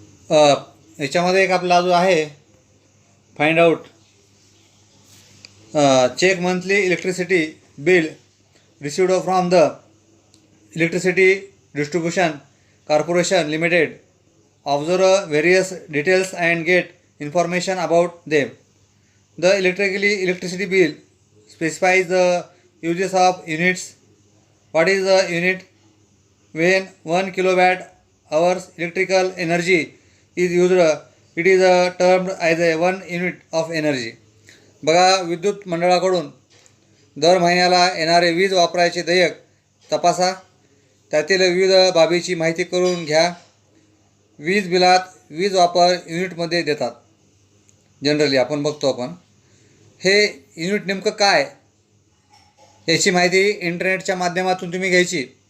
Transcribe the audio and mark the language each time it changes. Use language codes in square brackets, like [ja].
[mr] याच्यामध्ये एक आपला जो आहे [en] Find out check monthly electricity bill received from the electricity distribution corporation limited. Observe various details and get information about them. The electricity bill specifies the uses of units. What is the unit? When 1 kilowatt hours electrical energy is used, it is termed as a 1 unit of energy. [mr] बघा, विद्युत मंडळाकडून दर महिन्याला येणारे वीज वापरायचे देयक तपासा, त्यातील विविध बाबीची माहिती करून घ्या. वीज बिलात वीज वापर युनिटमध्ये देतात. जनरली आपण बघतो आपण. हे युनिट नेमकं काय याची माहिती इंटरनेटच्या माध्यमातून तुम्ही घ्यायची.